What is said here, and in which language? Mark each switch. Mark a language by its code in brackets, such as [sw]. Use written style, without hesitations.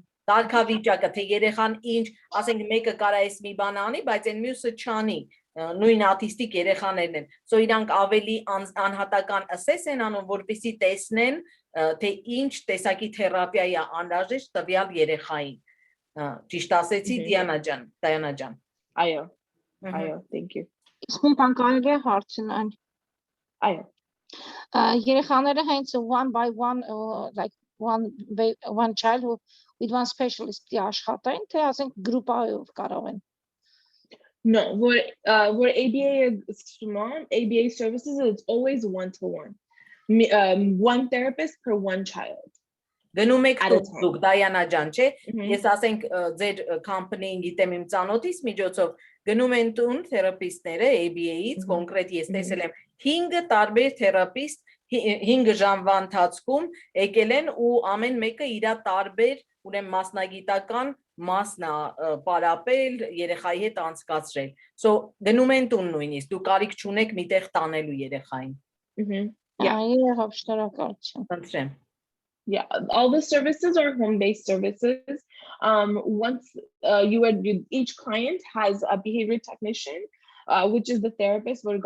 [hy] կարգավիճակը, թե երեխան ինչ, ասենք մեկը կարա էս մի բան անի, բայց այն մյուսը չանի, նույն autistic երեխաներն են, so իրանք ավելի անհատական assess են անում, որպեսզի տեսնեն, թե ինչ տեսակի թերապիա է անհրաժեշտ տվյալ երեխային։ Ճիշտ ասեցի Դիանա ջան։ Այո, [en] thank you. [hy] Իսկ ում բան կարելի է հարցնել։ Այո։ Երեխաները հենց [en] one by one, like one child with one specialist [hy] աշխատային, թե ասենք գրուպայով կարող են։ [en] No, what ABA services, it's always one-to-one. One therapist per one child. [hy] Գնում եք դուք Դիանա ջան, չէ՞։ Ես ասենք ձեր company-ին գիտեմ իմ ծանոթից միջոցով գնում են տուն թերապիստները ABA-ից, կոնկրետ ես տեսել եմ 5 տարբեր թերապիստ 5 ժամվա ընթացքում եկել են ու ամեն մեկը իր տարբեր ուրեմն մասնագիտական մասն է պարապել երեխայի հետ անցկացրել։ So գնում են տուն նույնիսկ, դու կարիք չունեք միտեղ տանելու երեխային։ Շնորհակալություն։ [en] Yeah, all the services are home-based services. Once each client has a behavior technician, which is the therapist.